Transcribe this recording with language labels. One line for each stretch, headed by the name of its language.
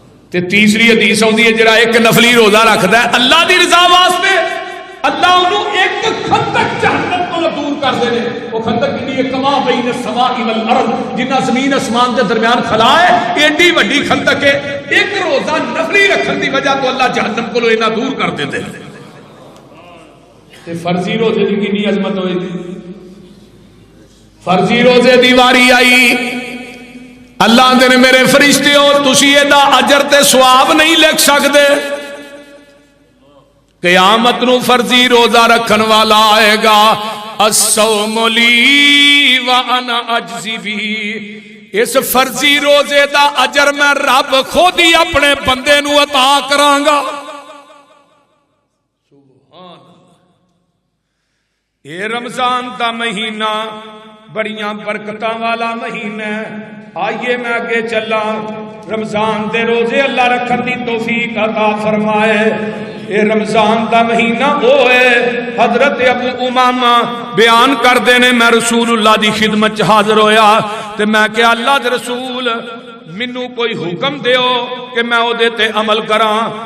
Punjabi: تے تیسری حدیث ہوندی ہے جڑا ایک نفلی روزہ رکھدا ہے اللہ دی رضا واسطے اللہ انہوں ایک خندق جہنم کو دور کر دے. وہ خندق کی کما بین السماء والارض، جنہ زمین اسمان کے درمیان خلا ہے ایڈی وڈی خندق ہے.
Urdu: ایک روزہ نفلی رکھن دی وجہ تو اللہ جہنم کو اتنا دور کر دیتے ہیں. فرضی روزے کی کتنی عظمت ہوئی تھی.
Punjabi: فرضی روزے دی واری آئی اللہ دے نے میرے فرشتے ہو تسی دا اجر تے ثواب نہیں لکھ سکتے. قیامت نو فرضی روزہ رکھن والا آئے گا الصوم لی وانا اجزی بھی، اس فرضی روزے دا اجر میں رب خود ہی اپنے بندے نو عطا کراں گا. اے رمضان دا مہینہ بڑیاں برکتاں والا مہینہ، آئیے میں آگے چلا. رمضان دے روزے اللہ رکھن دی توفیق عطا فرمائے. اے رمضان دا مہینہ ہوئے حضرت ابو امامہ بیان کر دینے میں رسول اللہ دی خدمت حاضر ہویا تے میں کہ اللہ دے رسول منو کوئی حکم دیو کہ میں او دیتے عمل کراں.